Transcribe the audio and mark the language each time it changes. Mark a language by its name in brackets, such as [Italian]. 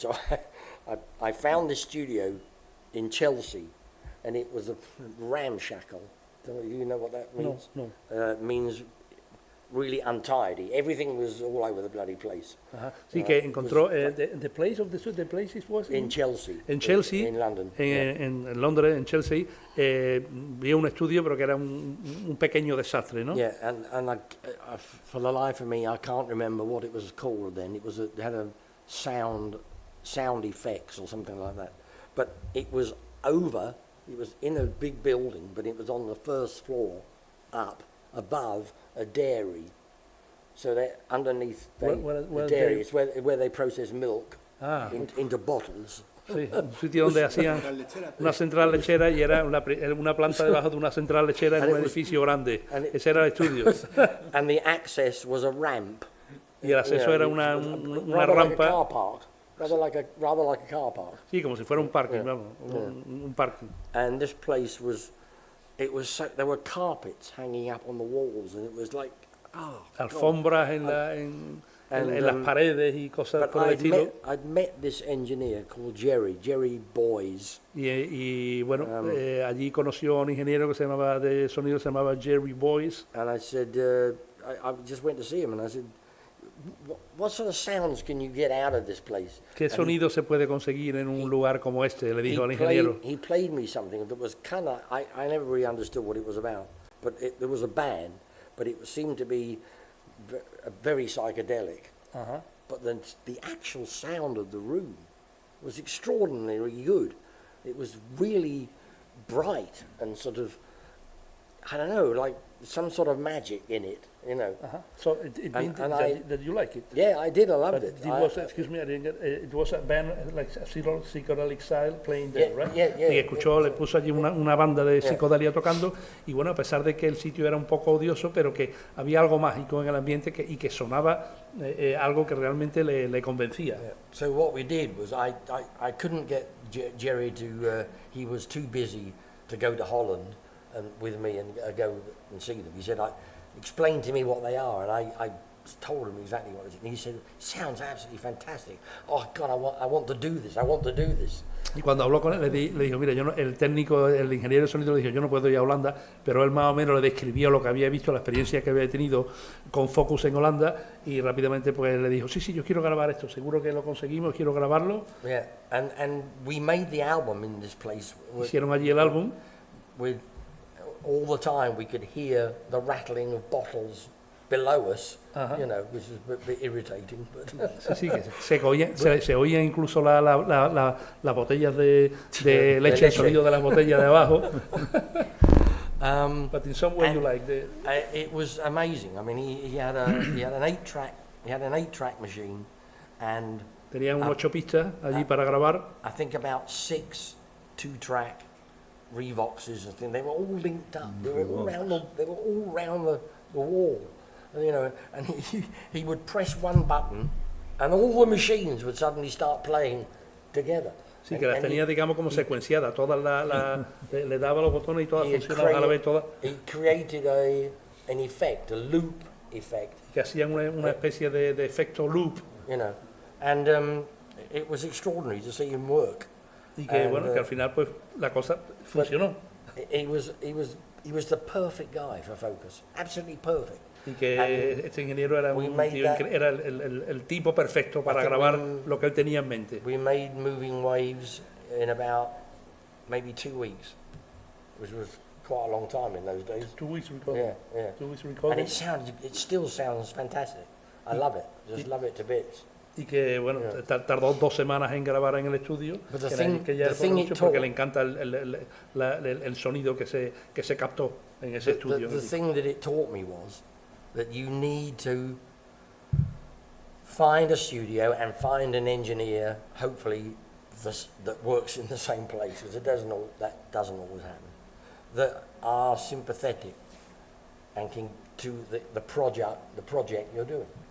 [English] So I found this studio in Chelsea, and it was a ramshackle. Do you know what that means? No. It means really untidy. Everything was all over the bloody place. [Spanish] Sí, que encontró [English] the place was in Chelsea. [Spanish] En Chelsea, [English] in London. [Spanish] En Londres, en Chelsea, vio un estudio, pero que era un pequeño desastre, ¿no? [English] Yeah, and I, for the life of me, I can't remember what it was called then. It had a sound effects or something like that. But it was in a big building, but it was on the first floor up above a dairy. So that underneath the dairy is where they process milk into bottles. [Spanish] Sí, un sitio donde hacían una central lechera y era una planta debajo de una central lechera en un edificio grande. Ese era el estudio. [English] And the access was a ramp. [Spanish] Y el acceso era una rampa. [English] Like a car park. Rather like a car park. [Spanish] Sí, como si fuera un parking, vamos, un parking. [English] And this place there were carpets hanging up on the walls, and it was like, [Spanish] alfombras en las paredes y cosas por el estilo. [English] I'd met this engineer called Jerry Boys. [Spanish] Y bueno, allí conoció a un ingeniero de sonido que se llamaba Jerry Boys. [English] And I said, I just went to see him, and I said, what sort of sounds can you get out of this place? [Spanish] ¿Qué sonido se puede conseguir en un lugar como este? Le dijo al ingeniero. [English] He played me something that was kind of, I never really understood what it was about, but there was a band, but it seemed to be very psychedelic. But then the actual sound of the room was extraordinarily good. It was really bright and sort of, I don't know, like some sort of magic in it, you know. So it means that you like it. Yeah, I did. I loved it. It was, excuse me, I didn't get. It was a band like a psychedelic style playing there, right? Yeah. [Spanish] Y escuchó, le puso allí una banda de psicodelia tocando, y bueno, a pesar de que el sitio era un poco odioso, pero que había algo mágico en el ambiente y que sonaba algo que realmente le convencía. [English] Yeah. So what we did was I couldn't get Jerry to. He was too busy to go to Holland and with me and go and see them. He said, explain to me what they are, and I told him exactly what it is, and he said, "Sounds absolutely fantastic. Oh God, I want to do this. I want to do this." [Spanish] Y cuando habló con él, le dijo, mira, el técnico, el ingeniero de sonido le dijo, yo no puedo ir a Holanda, pero él más o menos le describió lo que había visto, la experiencia que había tenido con Focus en Holanda, y rápidamente pues le dijo, sí, yo quiero grabar esto, seguro que lo conseguimos, quiero grabarlo. [English] Yeah, and we made the album in this place. [Spanish] Hicieron allí el álbum. [English] With all the time we could hear the rattling of bottles below us, you know, which is a bit irritating. But [Spanish] Sí, que se oía incluso las botellas de leche, el sonido de las botellas de abajo. [English] But in some way you like it was amazing. I mean, he had an 8-track machine, and [Spanish] tenía un 8 pistas allí para grabar. [English] I think about 6 2-track Revoxes. I think they were all linked up. They were all round the wall. You know, and he would press one button, and all the machines would suddenly start playing together. [Spanish] Sí, que las tenía, digamos, como secuenciadas, todas le daba los botones y todas funcionaban a la vez, todas. [English] He created an effect, a loop effect. [Spanish] Que hacían una especie de efecto loop. [English] You know, and it was extraordinary to see him work. [Spanish] Y que bueno, que al final pues la cosa funcionó. [English] He was the perfect guy for Focus, absolutely perfect. [Spanish] Y que este ingeniero era era el tipo perfecto para grabar lo que él tenía en mente. [English] We made Moving Waves in about maybe 2 weeks, which was quite a long time in those days. 2 weeks recording. Yeah. 2 weeks recording. And it still sounds fantastic. I love it. Just love it to bits. [Spanish] Y que bueno, tardó 2 semanas en grabar en el estudio, que ya porque le encanta el sonido que se captó en ese estudio. [English] The thing that it taught me was that you need to find a studio and find an engineer, hopefully that works in the same place, because that doesn't always happen, that are sympathetic and can to the project you're doing.